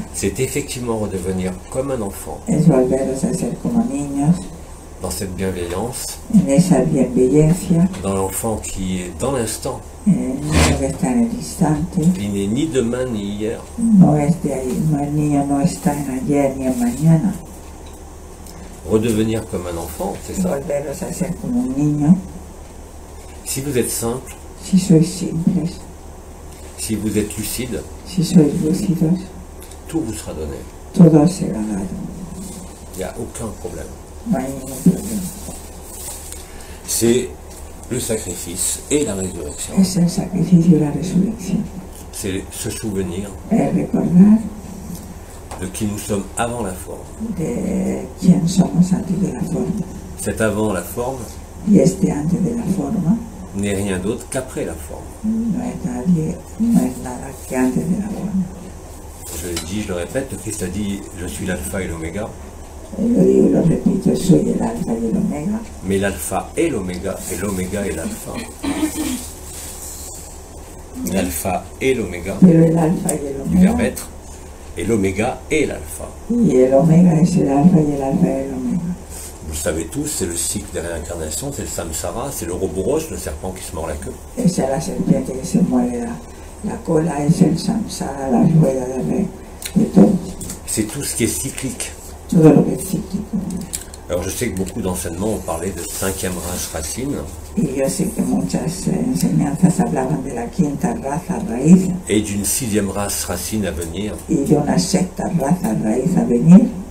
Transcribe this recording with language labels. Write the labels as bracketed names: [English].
[French] C'est effectivement redevenir comme un enfant [Spanish] Es volveros a ser como niños, [French] dans cette bienveillance, [Spanish] en esa bienveniencia, [French] dans l'enfant qui est dans l'instant. [Spanish] en el niño que está en el instante. [French] Il n'est ni demain ni hier. [Spanish] No es de ahí, no, el niño no está en ayer ni en mañana. [French] Redevenir comme un enfant, c'est ça. [Spanish] Volveros a ser como un niño. [French] Si vous êtes simple, [Spanish] Si sois simples, [French] si vous êtes lucide, [Spanish] si sois lúcidos, [French] tout vous sera donné. [Spanish] todo será dado. [French] Il n'y a aucun problème. [Spanish] No hay ningún problema. [French] C'est le sacrifice et la résurrection. [Spanish] Es el sacrificio y la resurrección. [French] C'est se souvenir [Spanish] Es recordar [French] de qui nous sommes avant la forme. [Spanish] de quién somos antes de la forma. [French] Cet avant la forme [Spanish] Y este antes de la forma [French] n'est rien d'autre qu'après la forme. [Spanish] no es nadie, no es nada que antes de la forma. [French] Je l'ai dit, je le répète, le Christ a dit « Je suis l'alpha et l'oméga [Spanish] Lo digo y lo repito, soy el alfa y el omega, ». [French] Mais l'alpha est l'oméga est l'alpha. L'alpha est l'oméga [Spanish] pero el alfa y el [French] du verbe [Spanish] omega, [French] être, et l'oméga est l'alpha. [Spanish] y el omega es el alfa y el alfa es el omega. [French] Vous le savez tous, c'est le cycle des réincarnations, c'est le samsara, c'est le Ouroboros, le serpent qui se mord la queue. [Spanish] Esa es la serpiente que se mueve la cola, es el samsara, la rueda de todo, [French] C'est tout ce qui est cyclique. [Spanish] todo lo que es cíclico. [French] Alors je sais que beaucoup d'enseignements ont parlé de cinquième race racine [Spanish] Y yo sé que muchas enseñanzas hablaban de la quinta raza raíz [French] et d'une sixième race racine à venir, [Spanish] y de una sexta raza raíz a venir,